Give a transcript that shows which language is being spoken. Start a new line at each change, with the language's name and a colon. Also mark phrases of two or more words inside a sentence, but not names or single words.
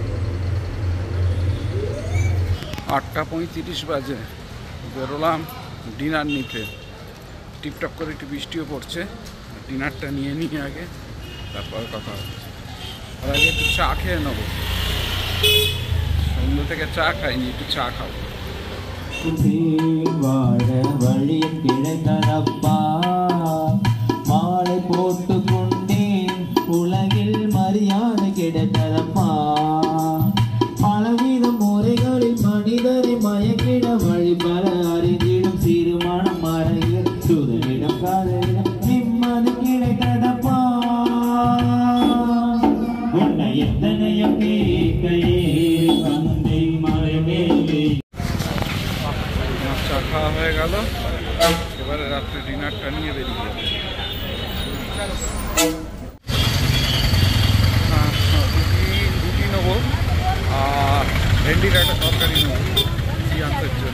Bangla: 8:35 বাজে বেরোলাম ডিনার নিতে, টিপটপ করে একটু বৃষ্টিও পড়ছে, ডিনারটা নিয়ে নিয়ে আগে, তারপর কথা হবে। আর আগে একটু চা খেয়ে নেবো, সন্ধ্যে থেকে চা খাইনি, একটু চা খাবো।
Tamil: மாலை போட்டு கொண்டேன் உலகில் மரியாதை கிடைத்ததப்பா, பலவித முறைகளில் மனிதரை மயக்கிட வழிபல அறிந்திடும் சிறுமணம் மறையில் சுதனிடம் காதலிடம் நிம்மதி கிடைத்ததப்பா, உன்னை எத்தனையோ கேட்கையே தந்தை மறைவேலே।
Bangla: চা খাওয়া হয়ে গেল, এবারে রাত্রে ডিনারটা নিয়ে বেরিয়ে যাবো। রুটি নেবো আর ভেন্ডির একটা তরকারি নেবো সিয়ান্সের জন্য।